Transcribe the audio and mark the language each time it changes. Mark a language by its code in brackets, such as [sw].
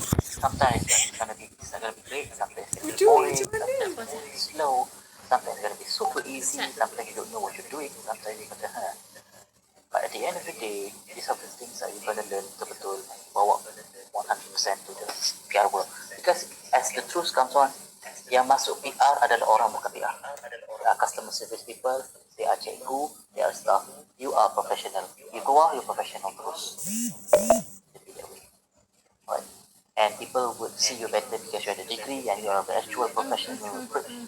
[en] Sometimes it's not gonna be great, sometimes it's gonna be boring, sometimes it's gonna be slow, sometimes it's gonna be super easy, sometimes you don't know what you're doing, sometimes you're gonna but at the end of the day, these are the things that you're gonna learn [ms] betul-betul bawa [en] 100% to the PR world. Because as the truth comes on, [ms] yang masuk PR adalah orang bukan PR. [en] They are customer service people, they are cikgu, they are staff. You are professional. You go out, you're professional terus. Right. And people would see you better because you have a degree and you are the actual professional people.